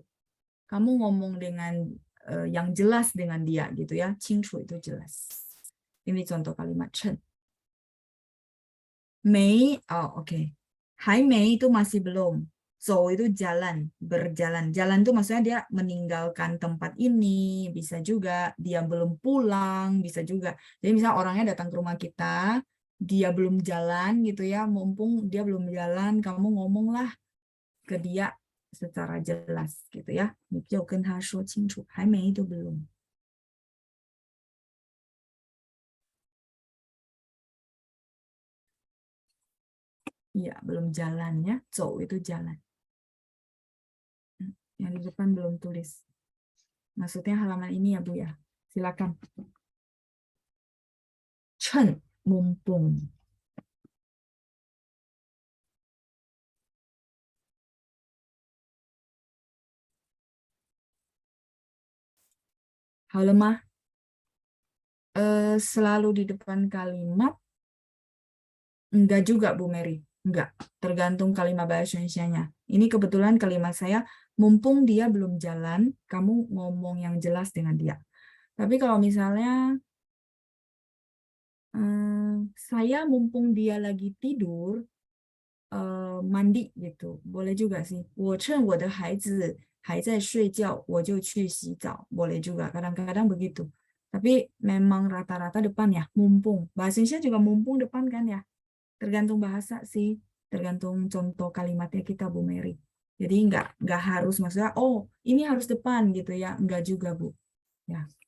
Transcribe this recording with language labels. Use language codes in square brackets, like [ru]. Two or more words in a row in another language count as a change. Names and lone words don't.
[id] Kamu ngomong dengan yang jelas dengan dia gitu ya. 清楚 itu jelas. Ini contoh kalimat 趁. 没, oh oke. 还没 itu masih belum. 走 itu jalan, berjalan. Jalan itu maksudnya dia meninggalkan tempat ini, bisa juga dia belum pulang, bisa juga. Jadi misalnya orangnya datang ke rumah kita, dia belum jalan gitu ya, mumpung dia belum jalan, kamu ngomonglah ke dia secara jelas gitu ya. [zh] 你就跟他说清楚, [id] 还没 itu belum. Iya, belum jalan ya. 走 itu jalan. Yang di depan belum tulis. Maksudnya halaman ini ya Bu ya. Silakan. 趁 mumpung. [zh] 好了吗? [id] Selalu di depan kalimat. Enggak juga Bu Mary. Enggak. Tergantung kalimat bahasa Indonesianya. Ini kebetulan kalimat saya, mumpung dia belum jalan, kamu ngomong yang jelas dengan dia. Tapi kalau misalnya saya mumpung dia lagi tidur, mandi gitu. Boleh juga sih. [zh] 我趁我的孩子还在睡觉，我就去洗澡. [id] Boleh juga. Kadang-kadang begitu. Tapi memang rata-rata depan ya, mumpung. Bahasa Indonesia juga mumpung depan kan ya. Tergantung bahasa sih. Tergantung contoh kalimatnya kita Bu Mary. Jadi nggak harus maksudnya, oh ini harus depan gitu ya. Nggak juga Bu. Ya.